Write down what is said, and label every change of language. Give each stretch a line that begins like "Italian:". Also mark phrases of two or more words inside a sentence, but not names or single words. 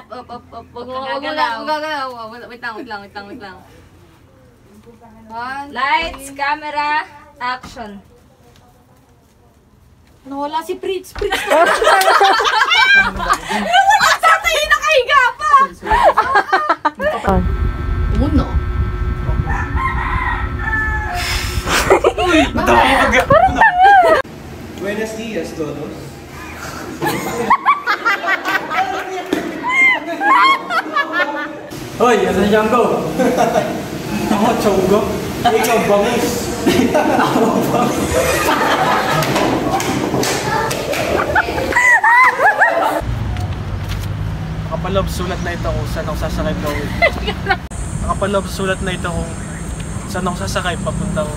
Filipino: Huwag mo gagalaw. Wait lang.
English: Lights, camera, action.
Filipino: Nawala si Pritz. Naman sa tayo nakahiga pa! Uno.
Spanish: Buenos días, todos.
Filipino: Hoy, asan si Django? Ako, Chonggo. Ikaw, bangus. Nakapaloob sulat na ito kung saan ako sasakay pa uwi. Nakapaloob sulat na ito kung saan ako sasakay papunta ko.